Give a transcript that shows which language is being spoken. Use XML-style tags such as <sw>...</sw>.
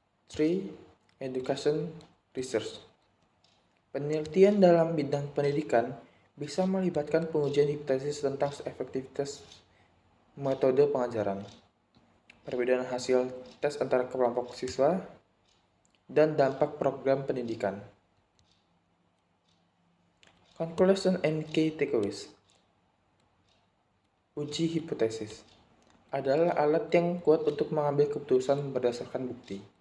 <id>3.</id> <en>Education research.</en> <id>Penelitian dalam bidang pendidikan bisa melibatkan pengujian hipotesis tentang efektivitas metode pengajaran, perbedaan hasil tes antara kelompok siswa, dan dampak program pendidikan.</id> <en>Conclusion and key takeaways.</en> <id>Uji hipotesis adalah alat yang kuat untuk mengambil keputusan berdasarkan bukti.</id>